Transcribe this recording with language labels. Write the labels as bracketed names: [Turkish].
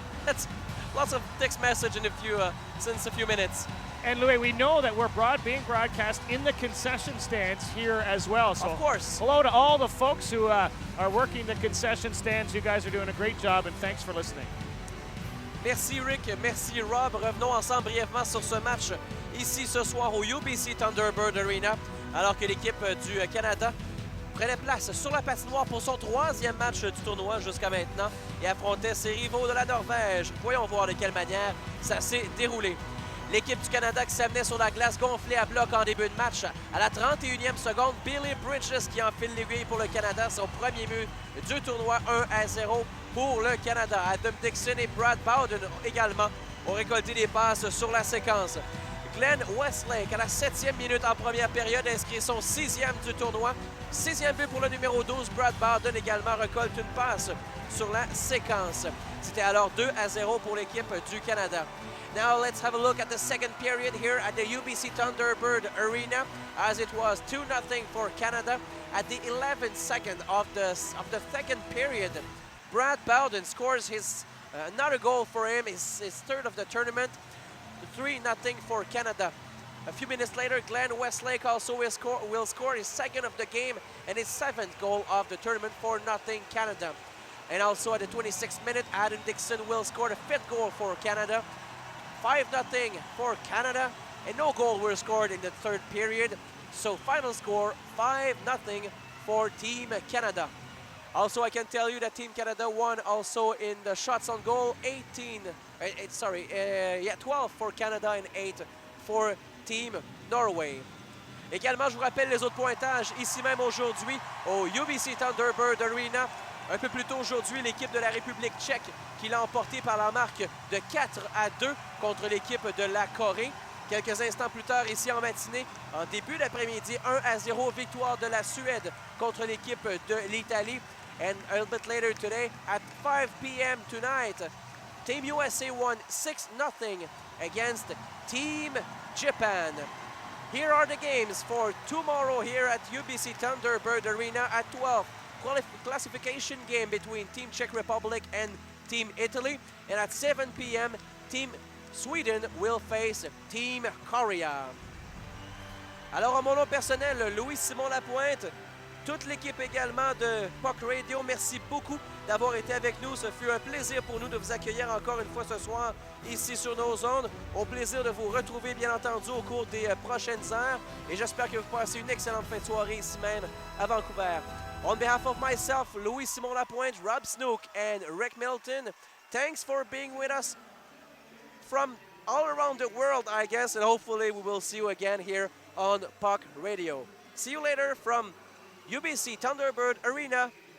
[English] That's lots of text message in since a few minutes. And Louis, we know that we're being broadcast in the concession stands here as well. So of course. Hello to all the folks who are working the concession stands. You guys are doing a great job, and thanks for listening. [French] Merci Rick, merci Rob. Revenons ensemble brièvement sur ce match ici ce soir au UBC Thunderbird Arena, alors que l'équipe du Canada prenait place sur la patinoire pour son 3e match du tournoi jusqu'à maintenant et affrontait ses rivaux de la Norvège. Voyons voir de quelle manière ça s'est déroulé. L'équipe du Canada qui s'amenait sur la glace gonflée à bloc en début de match. À la 31e seconde, Billy Bridges qui enfile l'aiguille pour le Canada, son premier but du tournoi, 1-0 pour le Canada. Adam Dixon et Brad Bowden également ont récolté des passes sur la séquence. Glenn Westlake, à la 7e minute en première période, inscrit son 6e du tournoi. 6e but pour le numéro 12. Brad Bowden également récolte une passe sur la séquence. C'était alors 2-0 pour l'équipe du Canada. [English] Now let's have a look at the second period here at the UBC Thunderbird Arena, as it was 2-0 for Canada. At the 11th second of the second period, Brad Bowden scores his another goal for him, his third of the tournament, 3-0 for Canada. A few minutes later, Glenn Westlake also will score his second of the game and his 7th goal of the tournament for 0 Canada. And also at the 26th minute, Adam Dixon will score the 5th goal for Canada. 5-0 for Canada, and no goal were scored in the third period. So final score, 5-0 for Team Canada. Also, I can tell you that Team Canada won also in the shots on goal, 12 for Canada and 8 for Team Norway. [French] Également, je vous rappelle les autres pointages ici même aujourd'hui au UBC Thunderbird Arena. Un peu plus tôt aujourd'hui, l'équipe de la République tchèque qui l'a emporté par la marque de 4-2 contre l'équipe de la Corée. Quelques instants plus tard, ici en matinée, en début d'après-midi, 1-0 victoire de la Suède contre l'équipe de l'Italie. [English] And a little bit later today, at 5 p.m. tonight, Team USA won 6-0 against Team Japan. Here are the games for tomorrow here at UBC Thunderbird Arena at 12. Classification game between Team Czech Republic and Team Italy. And at 7 p.m., Team Sweden will face Team Korea. [French] Alors, en mon nom personnel, [English] Louis-Simon Lapointe, [French] toute l'équipe également de Puck Radio, merci beaucoup d'avoir été avec nous. Ce fut un plaisir pour nous de vous accueillir encore une fois ce soir ici sur nos ondes. Au plaisir de vous retrouver, bien entendu, au cours des prochaines heures. Et j'espère que vous passez une excellente fin de soirée ici même à Vancouver. [English] On behalf of myself, Louis-Simon Lapointe, Rob Snook, and Rick Middleton, thanks for being with us from all around the world, I guess, and hopefully we will see you again here on Puck Radio. See you later from UBC Thunderbird Arena.